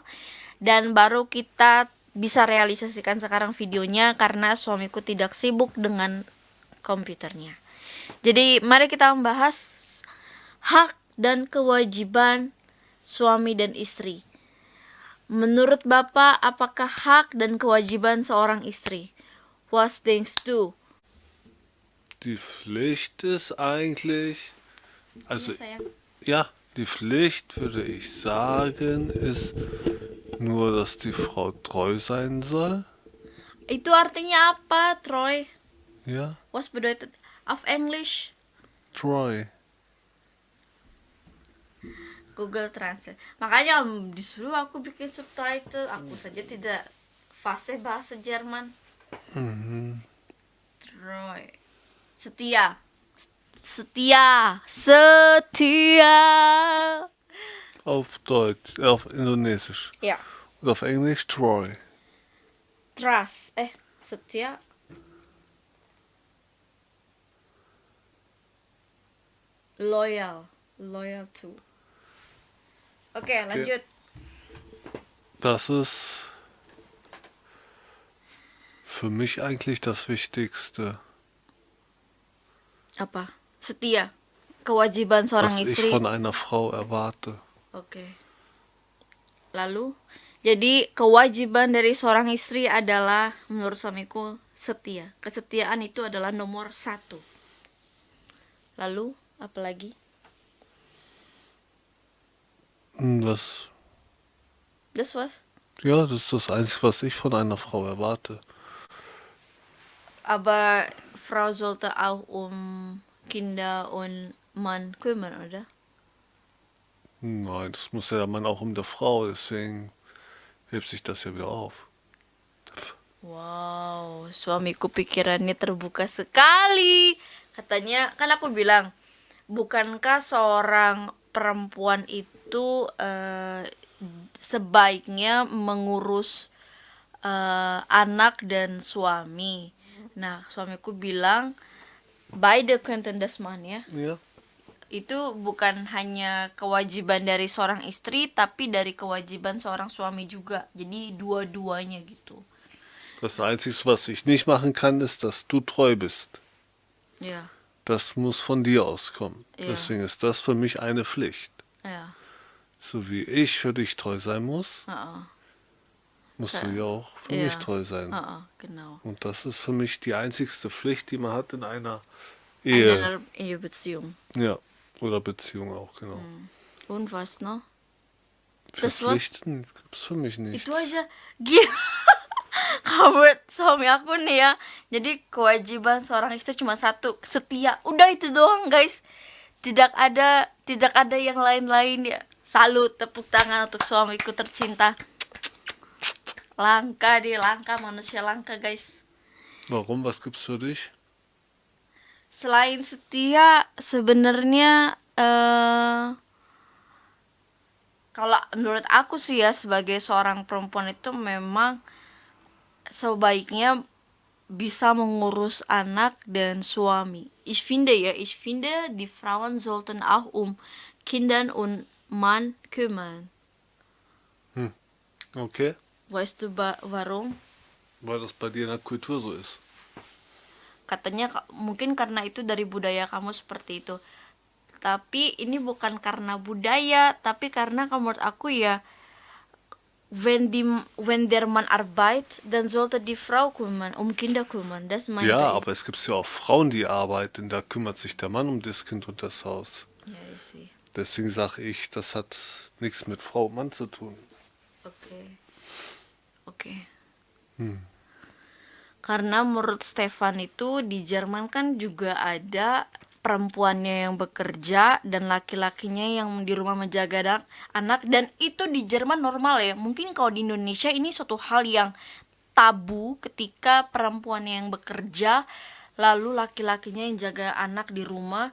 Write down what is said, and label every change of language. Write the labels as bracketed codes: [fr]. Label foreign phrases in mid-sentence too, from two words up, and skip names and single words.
[id] Dan baru kita bisa realisasikan sekarang videonya karena suamiku tidak sibuk dengan komputernya. Jadi mari kita membahas hak dan kewajiban suami dan istri. Menurut Bapak, apakah hak dan kewajiban seorang istri? [en] What things do? [de] Die Pflicht ist eigentlich, also [id] Sayang. [de] ja, die Pflicht würde ich sagen, ist nur, dass die Frau treu sein soll. [id] Itu artinya apa, Troy? [de] Ja, Was bedeutet auf English? treu. Google Translate. [id] Makanya disuruh aku bikin subtitle, aku saja tidak fasih bahasa Jerman. Troy. Setia. Setia. Setia. [de] Auf Deutsch, auf Indonesisch. Ja. Und auf Englisch treu. [en] Trust. Setia. Loyal. Loyal to. [id] Oke, lanjut. [de] Das ist für mich eigentlich das Wichtigste, [id] Apa? Setia. Kewajiban seorang [de] was ich [id] istri. [de] von einer Frau erwarte. [id] Oke. Lalu, jadi kewajiban dari seorang istri adalah menurut suamiku setia. Kesetiaan itu adalah nomor 1. Lalu, apa lagi? [de] Das, Das was? ja, das ist das Einzige, was ich von einer Frau erwarte. Aber Frau sollte auch Kinder und Mann kümmern, oder? Nein, das muss ja der Mann auch um der Frau, deswegen hebt sich das ja wieder auf. [id] Wow, suamiku pikirannya terbuka sekali. Katanya, kan aku bilang, bukankah seorang perempuan itu sebaiknya mengurus anak dan suami. Nah, suamiku bilang, [de] beide könnten das machen ya. Ja. [id] Itu bukan hanya kewajiban dari seorang istri, tapi dari kewajiban seorang suami juga. Jadi dua-duanya gitu. [de] Das Einzige, was ich nicht machen kann, ist, dass du treu bist. [id] Ya, [de] Das muss von dir auskommen. Ja. Deswegen ist das für mich eine Pflicht. ya. So wie ich für dich treu sein muss, Heeh. musst du ja auch für Ja. mich treu sein. Genau. Und das ist für mich die einzigste Pflicht, die man hat in einer Ehe. Einer Ehebeziehung. Ja, oder Beziehung auch, genau. Und was noch? Das was? Verpflichten gibt's für mich nicht. [id] Itu aja. Gila. Kamu suami aku nih ya. Jadi kewajiban seorang istri cuma satu, setia. Udah itu doang, guys. Tidak ada yang lain-lain ya. Salut, tepuk tangan untuk suamiku tercinta. Langka manusia langka, guys. [de] Warum? Was gibt's für dich? [id] Selain setia, sebenarnya kalau menurut aku sih ya, sebagai seorang perempuan itu memang sebaiknya bisa mengurus anak dan suami. [de] Ich finde, die Frauen sollten auch Kindern und Mann kümmern. Okay. Weißt du warum? Weil das bei dir in der Kultur so ist. [id] Katanya mungkin karena itu dari budaya kamu seperti itu. Tapi ini bukan karena budaya, tapi karena menurut aku ya, [de] wenn der Mann arbeitet, dann sollte die Frau Kinder kümmern. Das meinte Ja, ich. aber es gibt ja auch Frauen, die arbeiten, da kümmert sich der Mann um das Kind und das Haus. Ja, ich sehe. Deswegen sage ich, das hat nichts mit Frau und Mann zu tun. [id] Oke. Karena menurut Stefan itu di Jerman kan juga ada perempuannya yang bekerja dan laki-lakinya yang di rumah menjaga anak. Dan itu di Jerman normal ya. Mungkin kalau di Indonesia ini suatu hal yang tabu ketika perempuannya yang bekerja lalu laki-lakinya yang jaga anak di rumah.